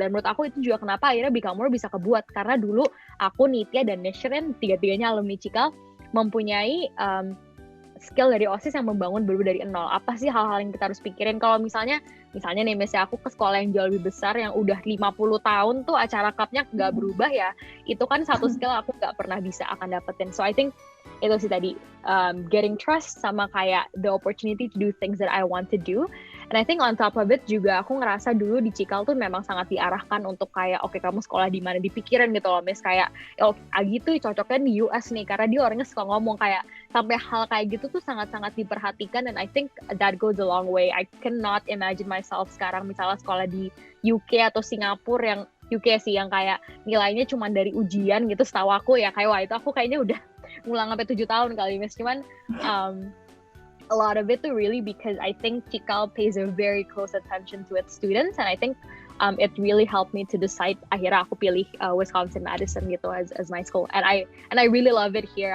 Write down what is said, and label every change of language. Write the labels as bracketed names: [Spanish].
[Indonesian] Dan menurut aku itu juga kenapa akhirnya Bikamor bisa kebuat, karena dulu aku, Nitya, dan Neshren, tiga-tiganya alumni Cikal, mempunyai skill dari OSIS yang membangun bener-bener dari nol. Apa sih hal-hal yang kita harus pikirin kalau misalnya nih misalnya aku ke sekolah yang jauh lebih besar yang udah 50 tahun tuh acara cupnya nggak berubah ya, itu kan satu skill aku nggak pernah bisa akan dapetin. [English] So I think [Indonesian] itu sih tadi, [English] getting trust [Indonesian] sama kayak [English] the opportunity to do things that I want to do. And I think on top of it [Indonesian] juga aku ngerasa dulu di Cikal tuh memang sangat diarahkan untuk kayak oke, kamu sekolah di mana, dipikirin gitu loh, Miss, kayak Agi tuh cocoknya di US nih karena dia orangnya suka ngomong, kayak sampai hal kayak gitu tuh sangat-sangat diperhatikan. [English] And I think that goes a long way. I cannot imagine myself [Indonesian] sekarang misalnya sekolah di UK atau Singapura, yang UK sih yang kayak nilainya cuma dari ujian gitu setahu aku ya, kayak wah itu aku kayaknya udah ngulang sampai 7 tahun kali, Miss. Cuman [English] a lot of it too really because I think Cikal pays a very close attention to its students, and I think it really helped me to decide. [Indonesian] Akhirnya aku pilih Wisconsin Madison gitu [English] as my school, and I really love it here.